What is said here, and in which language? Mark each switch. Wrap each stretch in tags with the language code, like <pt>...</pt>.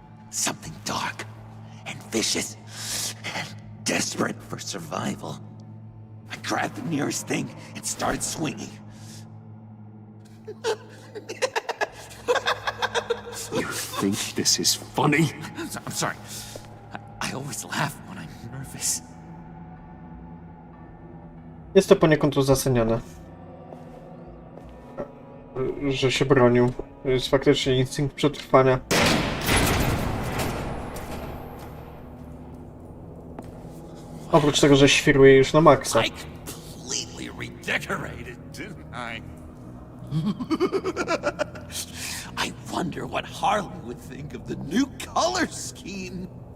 <en>Something dark and vicious and desperate for survival. I grabbed the nearest thing and started swinging. You think this is funny? I'm sorry. I always laugh when I'm nervous.</en> <pl>Jest to poniekąd uzasadnione, że się bronił. To jest faktycznie instynkt przetrwania. Oprócz tego, że świruje już na maksa.</pl> <en>I completely redecorated, didn't I? I wonder what Harley would think of the new color scheme.</en>